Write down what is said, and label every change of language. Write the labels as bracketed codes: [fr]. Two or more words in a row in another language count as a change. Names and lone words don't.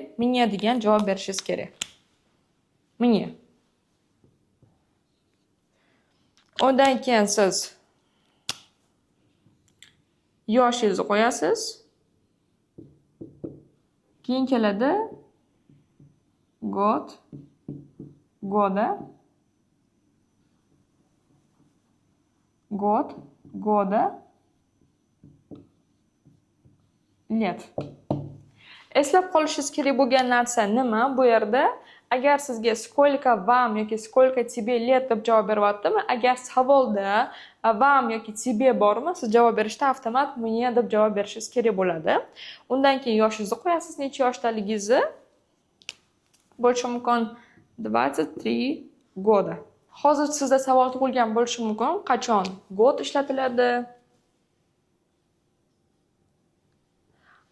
[uz] Menga degan javob berishingiz kerak. Menga. Undan keyin siz yoshingizni qo'yasiz. Keyin keladi [ru] год, года, год, года, lет. [uz] Eslab qolishingiz kerak bo'lgan narsa nima bu yerda? Agar sizga [ru] сколько вам [uz] yoki [ru] сколько тебе лет [uz] deb javob beryaptimi, agar savolda вам yoki тебе bormi, siz javob berishda avtomat мне deb javob berishingiz kerak bo'ladi. Undan keyin yoshingizni qo'yasiz, necha yoshdaligingizni. Bo'lishi mumkin 23 года. Hozir sizda savol tug'ilgan bo'lishi mumkin, qachon gод ishlatiladi?